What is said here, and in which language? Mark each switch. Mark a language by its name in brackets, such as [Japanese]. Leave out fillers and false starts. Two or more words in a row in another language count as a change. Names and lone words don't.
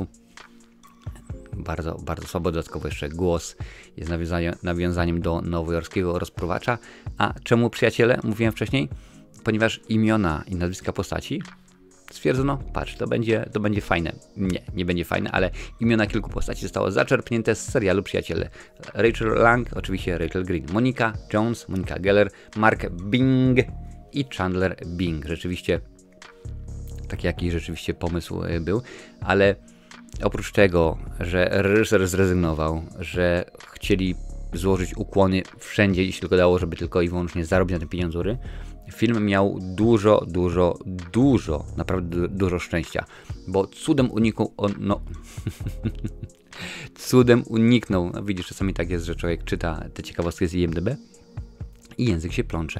[Polish] Bardzo, bardzo słabo, dodatkowo jeszcze głos jest nawiązaniem do nowojorskiego rozpruwacza. A czemu, przyjaciele, mówiłem wcześniej? Ponieważ imiona i nazwiska postaci stwierdzono, patrz, to będzie fajne. Nie będzie fajne, ale imiona kilku postaci zostało zaczerpnięte z serialu Przyjaciele. Rachel Lang, oczywiście Rachel Green, Monica Jones, Monica Geller, Mark Bing i Chandler Bing. Rzeczywiście taki rzeczywiście pomysł był, ale oprócz tego, że reżyser zrezygnował, że chcieli złożyć ukłony wszędzie, jeśli tylko dało, żeby tylko i wyłącznie zarobić na tym pieniądzury, film miał dużo, naprawdę dużo szczęścia, bo cudem uniknął cudem uniknął, no widzisz, czasami tak jest, że człowiek czyta te ciekawostki z IMDb i język się plącze.